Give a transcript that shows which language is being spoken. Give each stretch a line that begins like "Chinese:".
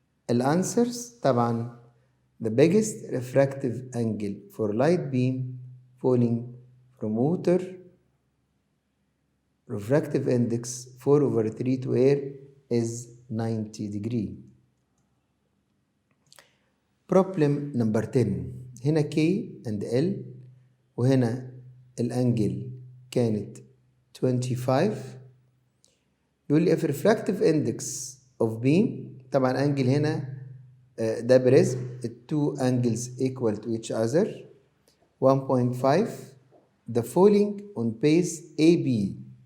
Arabic: الانسرز طبعا
English: the biggest refractive angle for light beam falling from water refractive index 4 over 3 to air is 90 degree. Problem number 10.
Arabic: هنا K and L وهنا الانجل كانت 25. بيقول لي
English: if refractive index of beam
Arabic: طبعا انجل هنا ده بريزم ال
English: two angles equal to each other 1.5 the falling on base AB.